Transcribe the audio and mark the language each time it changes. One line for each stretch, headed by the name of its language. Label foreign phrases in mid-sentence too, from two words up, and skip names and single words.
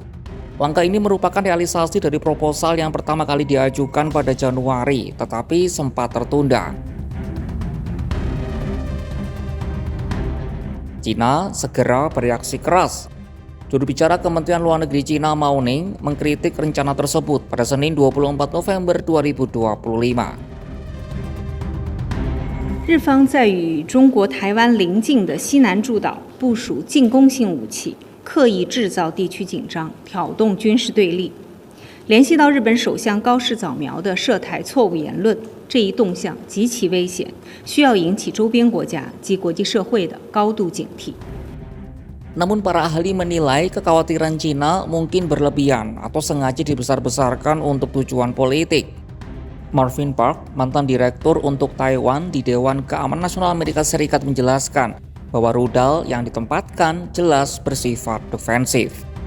Indonesian: Langkah ini merupakan realisasi dari proposal yang pertama kali diajukan pada Januari, tetapi sempat tertunda. Cina segera bereaksi keras. Juru bicara Kementerian Luar Negeri Cina Mao Ning mengkritik rencana tersebut pada Senin 24 November 2025.
Chinese: 日方在与中国台湾邻近的西南诸岛部署进攻性武器，刻意制造地区紧张，挑动军事对立。联系到日本首相高市早苗的涉台错误言论，这一动向极其危险，需要引起周边国家及国际社会的高度警惕。
Indonesian: Namun para ahli menilai kekhawatiran Cina mungkin berlebihan atau sengaja dibesar-besarkan untuk tujuan politik. Marvin Park, mantan direktur untuk Taiwan di Dewan Keamanan Nasional Amerika Serikat menjelaskan bahwa rudal yang ditempatkan jelas bersifat defensif.